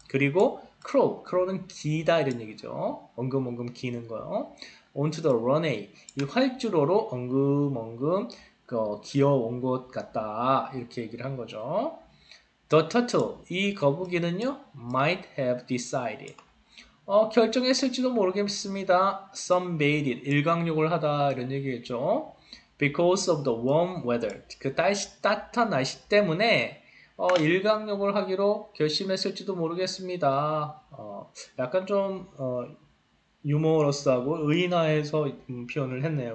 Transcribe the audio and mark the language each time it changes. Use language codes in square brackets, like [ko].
[ko] 그리고 crow는 기다 이런 얘기죠. 엉금엉금 기는 거요. [en] onto the runway, [ko] 이 활주로로 엉금엉금 기어온 것 같다. 이렇게 얘기를 한 거죠. [en] The turtle, [ko] 이 거북이는요, [en] might have decided. [ko] 결정했을지도 모르겠습니다. sunbathed, 일광욕을 하다 이런 얘기겠죠. [en] Because of the warm weather, [ko] 그 따뜻한 날씨 때문에 일광욕을 하기로 결심했을지도 모르겠습니다. 약간 좀 유머러스하고 의인화해서 표현을 했네요.